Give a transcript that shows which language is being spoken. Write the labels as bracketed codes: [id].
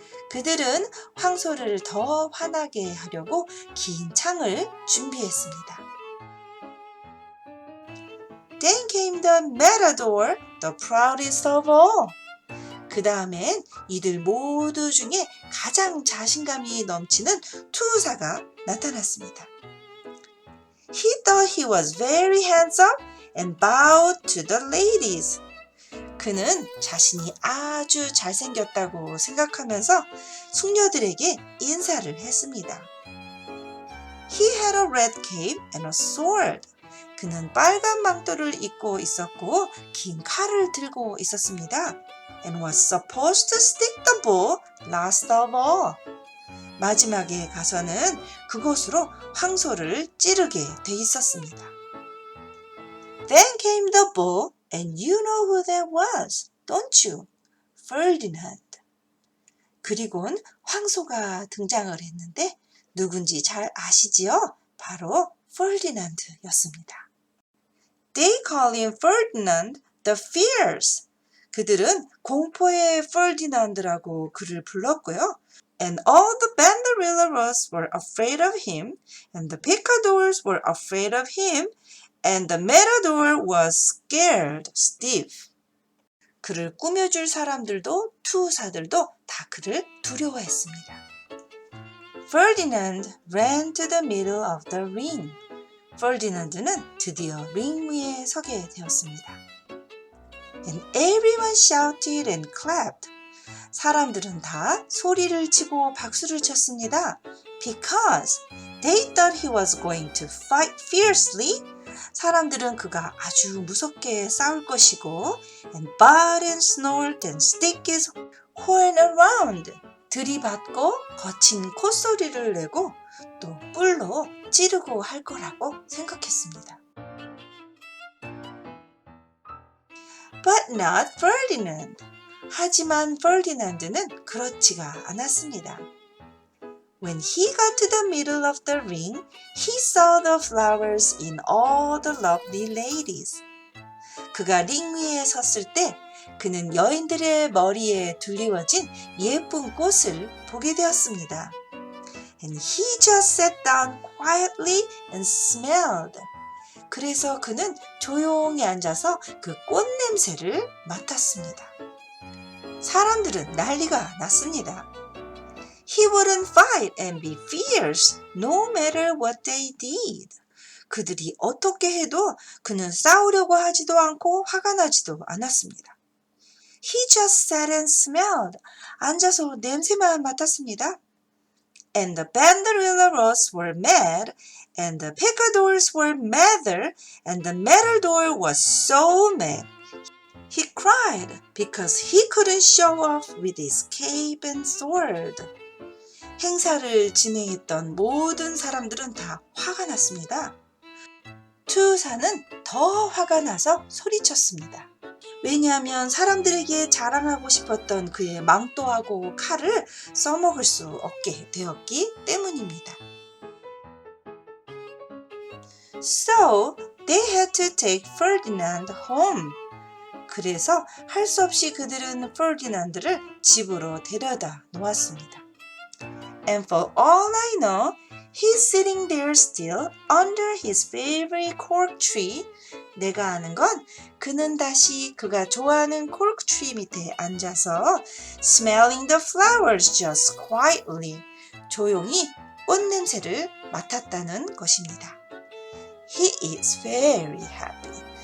[ko] 그들은 황소를 더 화나게 하려고 긴 창을 준비했습니다. [en] Then came the matador, the proudest of all. [ko] 그 다음엔 이들 모두 중에 가장 자신감이 넘치는 투사가 나타났습니다. [en] He thought he was very handsome and bowed to the ladies. [ko] 그는 자신이 아주 잘생겼다고 생각하면서 숙녀들에게 인사를 했습니다. [en] He had a red cape and a sword. [ko] 그는 빨간 망토를 입고 있었고 긴 칼을 들고 있었습니다. [en] And was supposed to stick the bow last of all. [ko] 마지막에 가서는 그곳으로 황소를 찌르게 돼 있었습니다. [en] Then came the bull, and you know who that was, don't you? Ferdinand. [ko] 그리고는 황소가 등장을 했는데 누군지 잘 아시지요? 바로 Ferdinand였습니다. [en] They call him Ferdinand the Fierce. [ko] 그들은 공포의 Ferdinand라고 그를 불렀고요. [en] And all the banderilleros were afraid of him, and the picadors were afraid of him, and the matador was scared stiff. [ko] 그를 꾸며줄 사람들도 투사들도 다 그를 두려워했습니다. [en] Ferdinand ran to the middle of the ring. [ko] Ferdinand는 드디어 링 위에 서게 되었습니다. [en] And everyone shouted and clapped. [ko] 사람들은 다 소리를 치고 박수를 쳤습니다. [en] Because they thought he was going to fight fiercely. [ko] 사람들은 그가 아주 무섭게 싸울 것이고 [en] and bark and snort and stick his horn around. [ko] 들이받고 거친 콧소리를 내고 또 뿔로 찌르고 할 거라고 생각했습니다. [en] But not Ferdinand. [ko] 하지만 Ferdinand는 그렇지가 않았습니다. [en] When he got to the middle of the ring, he saw the flowers in all the lovely ladies. [ko] 그가 링 위에 섰을 때 그는 여인들의 머리에 둘리워진 예쁜 꽃을 보게 되었습니다. [en] And he just sat down quietly and smelled. [ko] 그래서 그는 조용히 앉아서 그 꽃 냄새를 맡았습니다. 사람들은 난리가 났습니다. [en] He wouldn't fight and be fierce no matter what they did. [ko] 그들이 어떻게 해도 그는 싸우려고 하지도 않고 화가 나지도 않았습니다. [en] He just sat and smelled. [ko] 앉아서 냄새만 맡았습니다. [en] And the banderilleros were mad, and the picadors were madder, and the matador was so mad. He cried because he couldn't show off with his cape and sword. [ko] 행사를 진행했던 모든 사람들은 다 화가 났습니다. 투사는 더 화가 나서 소리쳤습니다. 왜냐하면 사람들에게 자랑하고 싶었던 그의 망토하고 칼을 써먹을 수 없게 되었기 때문입니다. [en] So they had to take Ferdinand home. [ko] 그래서 할 수 없이 그들은 Ferdinand를 집으로 데려다 놓았습니다. [en] And for all I know, he's sitting there still under his favorite cork tree. [ko] 내가 아는 건 그는 다시 그가 좋아하는 cork tree 밑에 앉아서 [en] smelling the flowers just quietly. [ko] 조용히 꽃 냄새를 맡았다는 것입니다. [en] He is very happy.